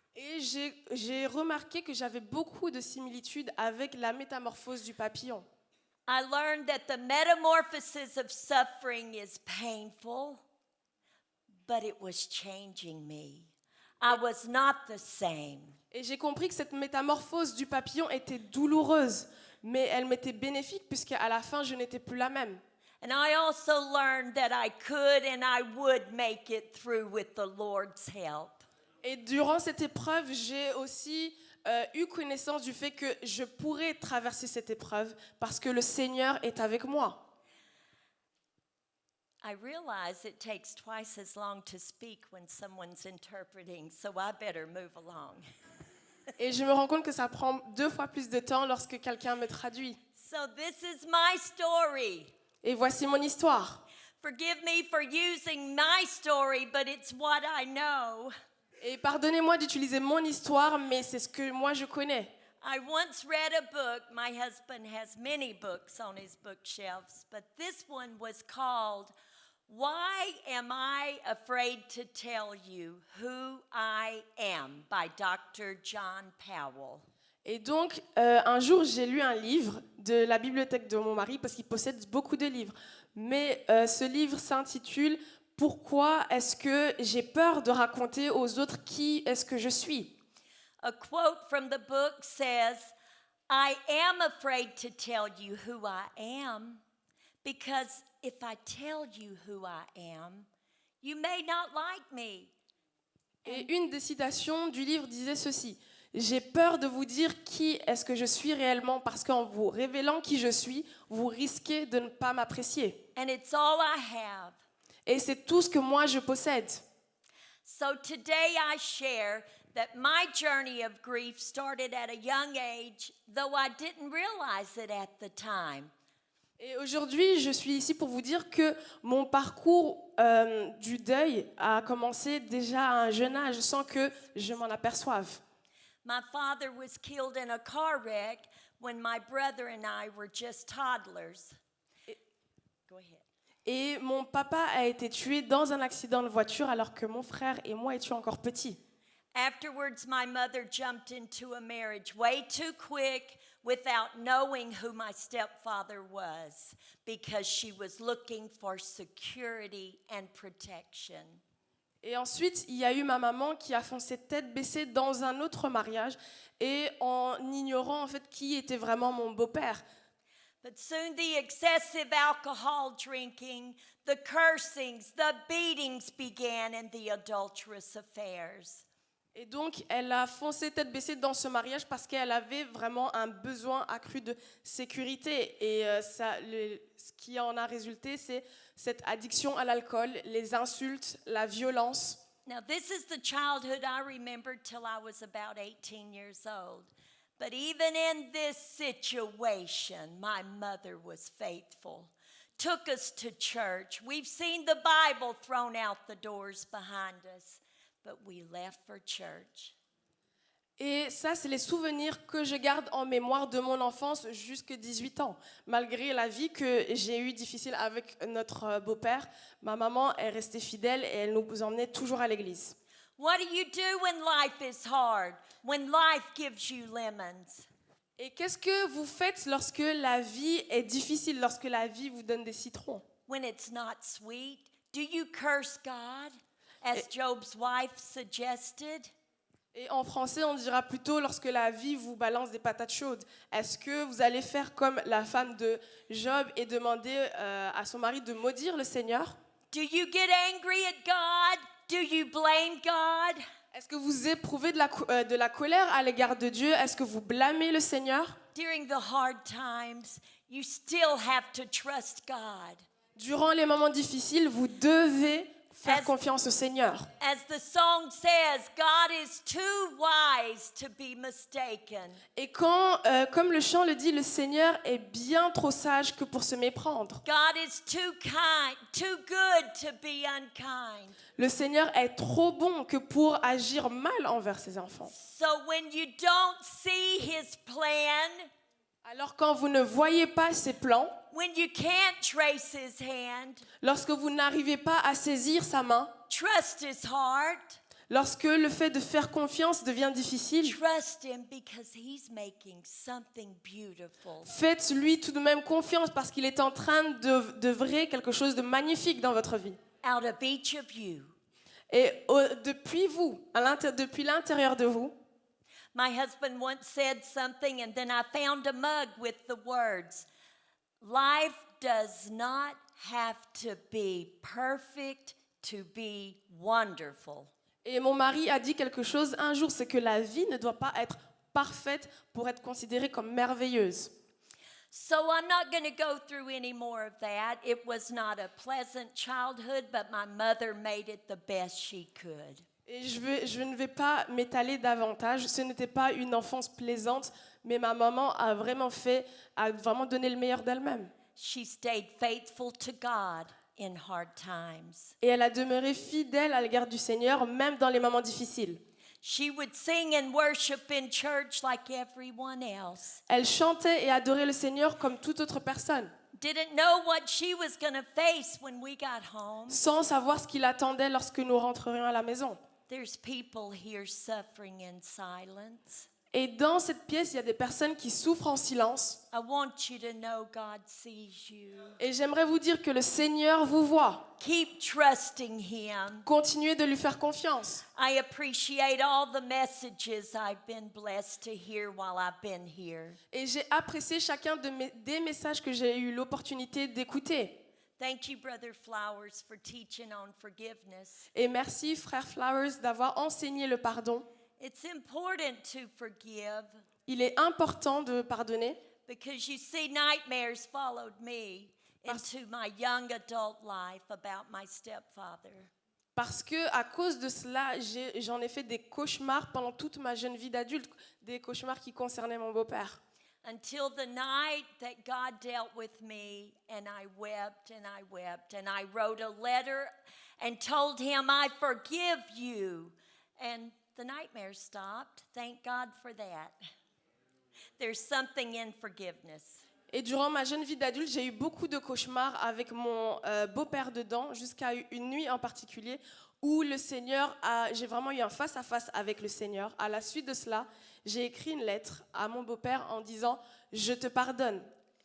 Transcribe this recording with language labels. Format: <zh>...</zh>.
<fr>Et j'ai remarqué que j'avais beaucoup de similitudes avec la métamorphose du papillon.</fr> <en>I learned that the metamorphosis of suffering is painful, but it was changing me. I was not the same.</en> <fr>Et j'ai compris que cette métamorphose du papillon était douloureuse, mais elle m'était bénéfique puisqu'à la fin, je n'étais plus la même.</fr> <en>And I also learned that I could and I would make it through with the Lord's help.</en> <fr>Et durant cette épreuve, j'ai aussi eu connaissance du fait que je pourrais traverser cette épreuve parce que le Seigneur est avec moi.</fr> <en>I realize it takes twice as long to speak when someone's interpreting, so I better move along.</en> <fr>Et je me rends compte que ça prend 2 fois plus de temps lorsque quelqu'un me traduit.</fr> <en>So this is my story.</en> <fr>Et voici mon histoire.</fr> <en>Forgive me for using my story, but it's what I know.</en> <fr>Et pardonnez-moi d'utiliser mon histoire, mais c'est ce que moi je connais.</fr> <en>I once read a book. My husband has many books on his bookshelves, but this one was called Why Am I Afraid to Tell You Who I Am by Dr. John Powell.</en> <fr>Et donc, un jour, j'ai lu un livre de la bibliothèque de mon mari parce qu'il possède beaucoup de livres. Mais ce livre s'intitule « Pourquoi est-ce que j'ai peur de raconter aux autres qui est-ce que je suis ?»</fr> <en>A quote from the book says, I am afraid to tell you who I am, because if I tell you who I am, you may not like me.</en> <fr>Et une des citations du livre disait ceci: « J'ai peur de vous dire qui est-ce que je suis réellement parce qu'en vous révélant qui je suis, vous risquez de ne pas m'apprécier.</fr> <en>And it's all I have. »</en> <fr>Et c'est tout ce que moi je possède.</fr> <en>So today I share that my journey of grief started at a young age, though I didn't realize it at the time.</en> <fr>Et aujourd'hui, je suis ici pour vous dire que mon parcours du deuil a commencé déjà à un jeune âge sans que je m'en aperçoive.</fr> <en>My father was killed in a car wreck when my brother and I were just toddlers. Go ahead.</en> <fr>Et mon papa a été tué dans un accident de voiture alors que mon frère et moi étions encore petits.</fr> <en>Afterwards, my mother jumped into a marriage way too quick without knowing who my stepfather was because she was looking for security and protection.</en> <fr>Et ensuite, il y a eu ma maman qui a foncé tête baissée dans un autre mariage et en ignorant en fait qui était vraiment mon beau-père.</fr> <en>But soon the excessive alcohol drinking, the cursings, the beatings began and the adulterous affairs.</en> <fr>Et donc, elle a foncé tête baissée dans ce mariage parce qu'elle avait vraiment un besoin accru de sécurité. Et ce qui en a résulté, c'est cette addiction à l'alcool, les insultes, la violence.</fr> <en>Now, this is the childhood I remembered till I was about 18 years old. But even in this situation, my mother was faithful. Took us to church. We've seen the Bible thrown out the doors behind us. But we left for church.</en> <fr>Et ça, c'est les souvenirs que je garde en mémoire de mon enfance jusqu'à 18 ans. Malgré la vie que j'ai eue difficile avec notre beau-père, ma maman est restée fidèle et elle nous emmenait toujours à l'église.</fr> <en>What do you do when life is hard? When life gives you lemons?</en> <fr>Et qu'est-ce que vous faites lorsque la vie est difficile, lorsque la vie vous donne des citrons?</fr> <en>When it's not sweet? Do you curse God? As Job's wife suggested.</en> <fr>Et en français, on dira plutôt lorsque la vie vous balance des patates chaudes. Est-ce que vous allez faire comme la femme de Job et demander à son mari de maudire le Seigneur?</fr> <en>Do you get angry at God? Do you blame God?</en> <fr>Est-ce que vous éprouvez de la colère à l'égard de Dieu? Est-ce que vous blâmez le Seigneur?</fr> <en>During the hard times, you still have to trust God.</en> <fr>Durant les moments difficiles, vous devez faire confiance au Seigneur.</fr> <en>As the song says, God is too wise to be mistaken.</en> <fr>Et comme le chant le dit, le Seigneur est bien trop sage que pour se méprendre.</fr> <en>God is too kind, too good to be unkind.</en> <fr>Le Seigneur est trop bon que pour agir mal envers ses enfants.</fr> <en>So when you don't see his plan,</en> <fr>alors quand vous ne voyez pas ses plans,</fr> <en>when you can't trace his hand,</en> <fr>lorsque vous n'arrivez pas à saisir sa main,</fr> <en>trust his heart.</en> <fr>Lorsque le fait de faire confiance devient difficile,</fr> <en>Trust him because he's making something beautiful.</en> <fr>Faites-lui tout de même confiance parce qu'il est en train d'œuvrer quelque chose de magnifique dans votre vie.</fr> <en>Out of each of you.</en> <fr>Et depuis vous, depuis l'intérieur de vous,</fr> <en>my husband once said something and then I found a mug with the words, life does not have to be perfect to be wonderful.</en> <fr>Et mon mari a dit quelque chose un jour, c'est que la vie ne doit pas être parfaite pour être considérée comme merveilleuse.</fr> <en>So I'm not going to go through any more of that. It was not a pleasant childhood, but my mother made it the best she could.</en> <fr>Et je ne vais pas m'étaler davantage. Ce n'était pas une enfance plaisante, mais ma maman a vraiment donné le meilleur d'elle-même.</fr> <en>She stayed faithful to God in hard times.</en> <fr>Et elle a demeuré fidèle à l'égard du Seigneur, même dans les moments difficiles.</fr> <en>She would sing and worship in church like everyone else.</en> <fr>Elle chantait et adorait le Seigneur comme toute autre personne,</fr> <en>Didn't know what she was going to face when we got home.</en> <fr>sans savoir ce qui l'attendait lorsque nous rentrerions à la maison.</fr> <en>There's people here suffering in silence.</en> <fr>Et dans cette pièce, il y a des personnes qui souffrent en silence.</fr> <en>I want you to know God sees you.</en> <fr>Et j'aimerais vous dire que le Seigneur vous voit.</fr> <en>Keep trusting Him.</en> <fr>Continuez de lui faire confiance.</fr> <en>I appreciate all the messages I've been blessed to hear while I've been here.</en> <fr>Et j'ai apprécié chacun des messages que j'ai eu l'opportunité d'écouter.</fr> <en>Thank you, Brother Flowers, for teaching on forgiveness.</en> <fr>Et merci, frère Flowers, d'avoir enseigné le pardon.</fr> <en>It's important to forgive</en> <fr>Il est important de pardonner</fr> <en>because you see, nightmares followed me into my young adult life about my stepfather.</en> <fr>parce que à cause de cela, j'en ai fait des cauchemars pendant toute ma jeune vie d'adulte, des cauchemars qui concernaient mon beau-père.</fr> <en>Until the night that God dealt with me, and I wept and I wept, and I wrote a letter and told him, I forgive you. And the nightmare stopped. Thank God for that. There's something in forgiveness.</en> <fr>Et durant ma jeune vie d'adulte, j'ai eu beaucoup de cauchemars avec mon beau-père dedans, jusqu'à une nuit en particulier où j'ai vraiment eu un face-à-face avec le Seigneur. À la suite de cela, j'ai écrit une lettre à mon beau-père en disant « Je te pardonne ».</fr>